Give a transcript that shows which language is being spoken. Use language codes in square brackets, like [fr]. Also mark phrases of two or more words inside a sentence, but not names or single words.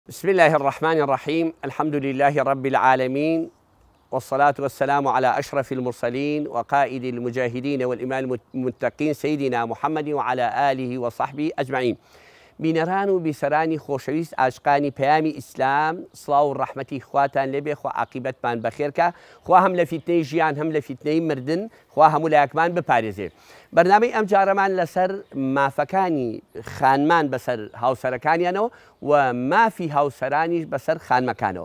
[ar] بسم الله الرحمن الرحيم. الحمد لله رب العالمين، والصلاة والسلام على أشرف المرسلين وقائد المجاهدين والإمام المتقين سيدنا محمد وعلى آله وصحبه أجمعين. [ckb] بینەران و بیسەرانی خۆشەویست ئاشقانی پەیامی ئیسلام، سڵاو و ڕەحمەتی خواتان لێبێ، خوا عاقیبەتمان بەخێرکە، خوا هەم لە فیتنەی ژیان هەم لە فیتنەی مردن خوا هەموو لایەکمان بپارێزێ. بەرنامەی ئەم جارەمان لەسەر مافەکانی خانمان بەسەر هاوسەرەکانیانەوە و مافی هاوسەرانیش بەسەر خانمەکانەوە.